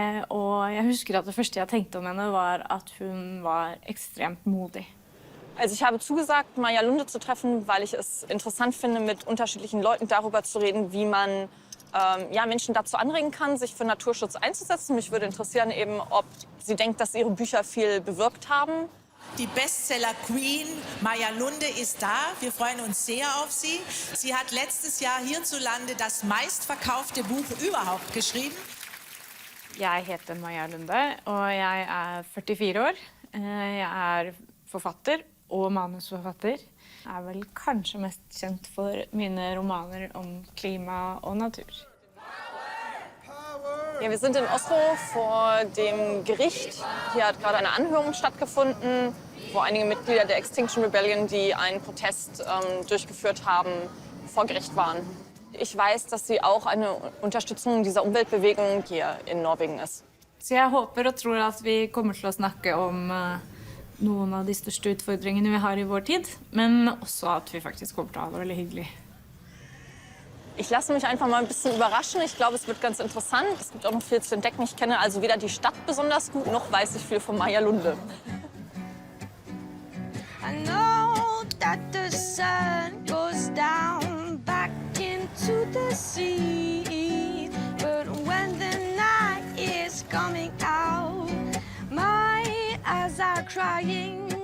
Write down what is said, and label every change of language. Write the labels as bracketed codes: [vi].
[no] Og jeg husker at det første jeg tenkte om henne var at hun var ekstremt modig. [de] Also ich habe zugesagt, Maja Lunde zu treffen, weil ich es interessant finde, mit unterschiedlichen Leuten darüber zu reden, wie man Menschen dazu anregen kann, sich für Naturschutz einzusetzen. Mich würde interessieren, eben, ob sie denkt, dass ihre Bücher viel bewirkt haben. Die Bestseller-Queen Maja Lunde ist da. Wir freuen uns sehr auf sie. Sie hat letztes Jahr hierzulande das meistverkaufte Buch überhaupt geschrieben. [no] Jeg heter Maja Lunde, og jeg er 44 år. Jeg er forfatter og manusforfatter. Jeg er vel kanskje mest kjent for mine romaner om klima og natur. [de] Ja, wir sind in Oslo vor dem Gericht. Hier hat gerade eine Anhörung stattgefunden, wo einige Mitglieder der Extinction Rebellion, die einen Protest durchgeführt haben, vor Gericht waren. Ich weiß, dass sie auch eine Unterstützung dieser Umweltbewegung hier in Norwegen ist. [no] Så jeg håper og tror at vi kommer til å snakke om noen av de største utfordringene vi har i vår tid, men også at vi faktisk kommer til å ha det veldig hyggelig. [de] Ich lasse mich einfach mal ein bisschen überraschen. Ich glaube, es wird ganz interessant. Es gibt auch noch viel zu entdecken. Ich kenne also weder die Stadt besonders gut, noch weiß ich viel von Maja Lunde. [en] I know that the sun goes down back into the sea, but when the night is coming out, my eyes are crying.